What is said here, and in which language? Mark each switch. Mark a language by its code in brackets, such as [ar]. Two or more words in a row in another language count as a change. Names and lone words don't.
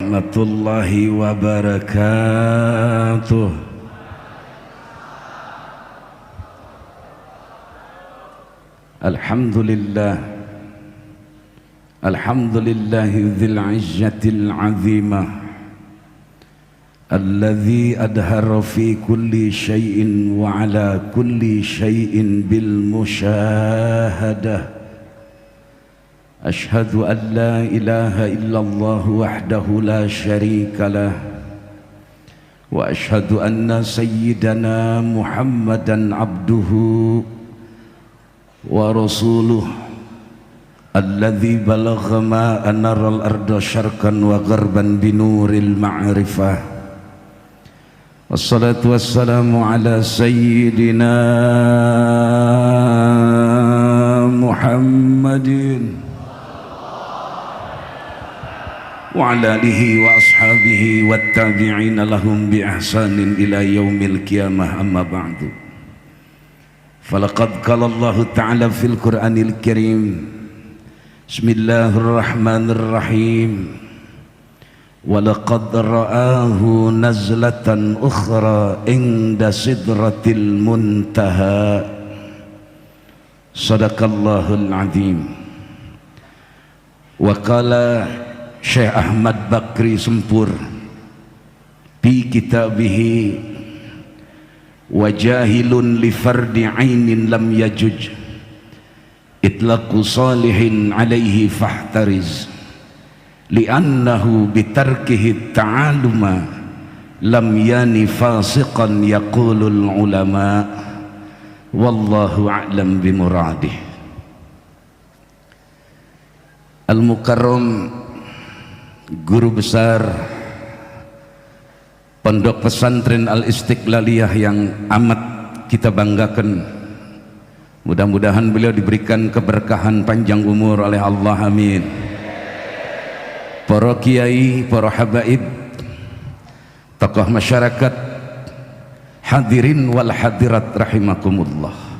[ar] ورحمة الله وبركاته. الحمد لله، الحمد لله ذي العزة العظيمة الذي أظهر في كل شيء وعلى كل شيء بالمشاهدة. أشهد أن لا إله إلا الله وحده لا شريك له وأشهد أن سيدنا محمدا عبده ورسوله الذي بلغ ما أنار الأرض شرقا وغربا بنور المعرفة. والصلاة والسلام على سيدنا محمد وعلى آله وأصحابه والتابعين لهم بإحسان إلى يوم القيامة، أما بعد. فلقد قال الله تعالى في القرآن الكريم، بسم الله الرحمن الرحيم، ولقد رآه نزلة أخرى عند سدرة المنتهى. صدق الله العظيم. وقال شيخ أحمد بكري سمبور في كتابه وجاهل لفرض عين لم يجز إطلاق صالح عليه فاحترز لأنه بتركه تعلما لم يعن فاسقا يقول العلماء والله أعلم بمراده. [id] Al-Mukarram Guru Besar Pondok Pesantren Al-Istiqlaliyah yang amat kita banggakan, mudah-mudahan beliau diberikan keberkahan panjang umur oleh Allah, amin. Para kiai, para habaib, tokoh masyarakat, [ar] حاضرين والحاضرات رحمكم الله.